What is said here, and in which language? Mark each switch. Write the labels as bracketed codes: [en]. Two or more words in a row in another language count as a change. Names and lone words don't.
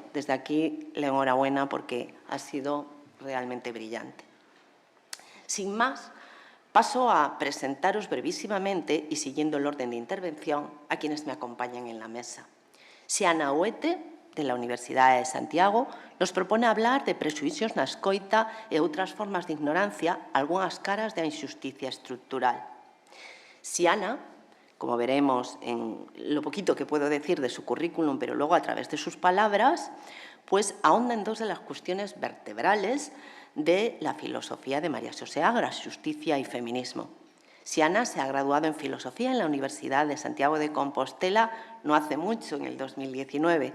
[es] Desde aquí, la enhorabuena porque ha sido realmente brillante. Sin más, paso a presentaros brevísimamente y siguiendo el orden de intervención a quienes me acompañan en la mesa. Siana Huete, de la Universidad de Santiago, nos propone hablar de [gl] presuicios na escoita e outras formas de ignorancia, algunhas caras da injusticia estructural. [es] Siana, como veremos en lo poquito que puedo decir de su currículum, pero luego a través de sus palabras, pues ahonda en dos de las cuestiones vertebrales de la filosofía de María Xosé Agras, justicia y feminismo. Siana se ha graduado en filosofía en la Universidad de Santiago de Compostela no hace mucho, en el 2019.